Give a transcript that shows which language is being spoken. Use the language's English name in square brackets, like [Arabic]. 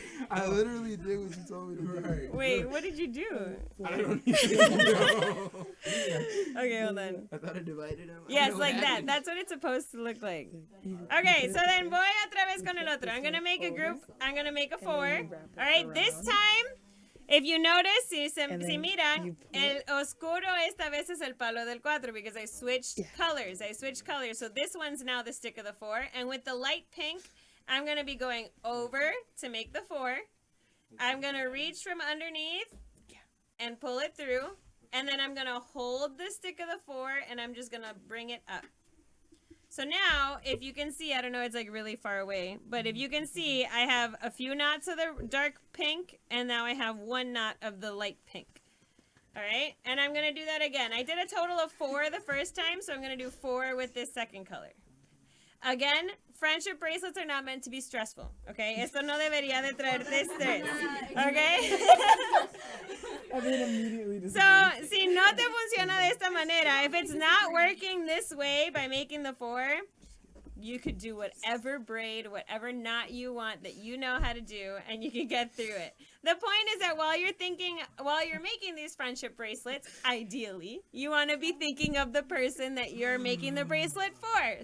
[English] I literally did what you told me to do. Wait, what did you do? I don't even know. Okay, hold on. I thought I divided them. Yes, like that. That's what it's supposed to look like. Okay, so then [Spanish] voy otra vez con el otro. [English] I'm going to make a group. I'm going to make a 4. All right, this time, if you notice, [Spanish] si miran, el oscuro esta vez es el palo del 4 [English] because I switched colors. So this one's now the stick of the 4. And with the light pink, I'm going to be going over to make the 4. I'm going to reach from underneath and pull it through. And then I'm going to hold the stick of the 4 and I'm just going to bring it up. So now, if you can see, I don't know, it's like really far away. But if you can see, I have a few knots of the dark pink. And now I have 1 knot of the light pink. All right? And I'm going to do that again. I did a total of 4 the first time. So I'm going to do 4 with this second color. Again, friendship bracelets are not meant to be stressful, okay? [Spanish] Esto no debería de traerte estrés, okay? [English] I mean, immediately. So, [Spanish] si no te funciona de esta manera, [English] if it's not working this way by making the 4, you could do whatever braid, whatever knot you want that you know how to do, and you can get through it. The point is that while you're making these friendship bracelets, ideally, you want to be thinking of the person that you're making the bracelet for.